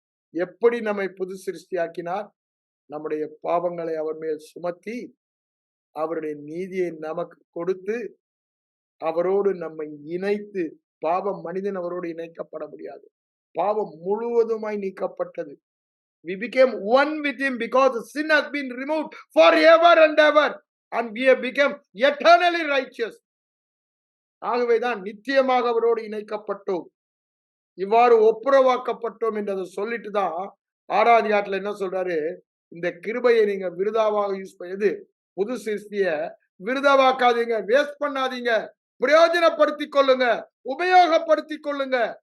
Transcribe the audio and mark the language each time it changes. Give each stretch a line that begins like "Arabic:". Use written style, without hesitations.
Tamil: எப்படி நம்மை புது சிருஷ்டியாக்கினார்? நம்முடைய பாவங்களை அவர் மேல் சுமத்தி, அவருடைய நீதியை நமக்கு கொடுத்து, அவரோடு நம்மை இணைத்து, பாவம் மனிதன் அவரோடு இணைக்கப்பட முடியாது. பாவம் முழுவதுமாய் நீக்கப்பட்டது.
English: We became one with him because the sin has been removed forever and ever, and we have become eternally righteous.
Tamil: ஆகவேதான் நித்தியமாக அவரோடு இணைக்கப்பட்டோம், இவ்வாறு ஒப்புரவாக்கப்பட்டோம் என்றதை சொல்லிட்டு தான் 6ஆம் அதிகாரத்துல என்ன சொல்றாரு? இந்த கிருபையை நீங்க விருதாவாக யூஸ் பண்ணது, புது சிருஷ்டிய விருதாவாக்காதீங்க, வேஸ்ட் பண்ணாதீங்க, பிரயோஜனப்படுத்திக் கொள்ளுங்க, உபயோகப்படுத்திக் கொள்ளுங்க.